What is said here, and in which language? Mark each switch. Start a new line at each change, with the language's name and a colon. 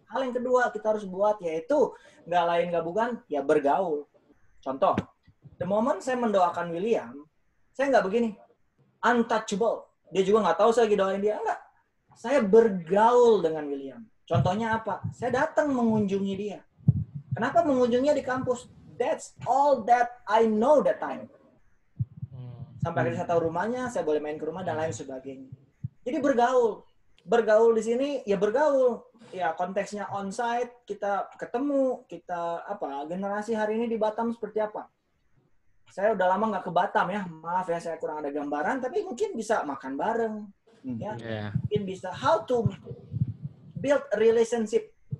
Indonesian: Hal yang kedua kita harus buat yaitu nggak lain nggak bukan ya bergaul. Contoh, the moment saya mendoakan William, saya nggak begini, untouchable. Dia juga nggak tahu saya lagi doain dia, enggak. Saya bergaul dengan William. Contohnya apa? Saya datang mengunjungi dia. Kenapa mengunjunginya di kampus?
English: That's all that I know that time.
Indonesian: Sampai akhirnya saya tahu rumahnya, saya boleh main ke rumah dan lain sebagainya. Jadi bergaul. Bergaul di sini ya bergaul. Ya konteksnya on-site, kita ketemu, kita generasi hari ini di Batam seperti apa? Saya udah lama nggak ke Batam ya. Maaf ya saya kurang ada gambaran, tapi mungkin bisa makan bareng. Ya, mungkin bisa
English: how to build a relationship.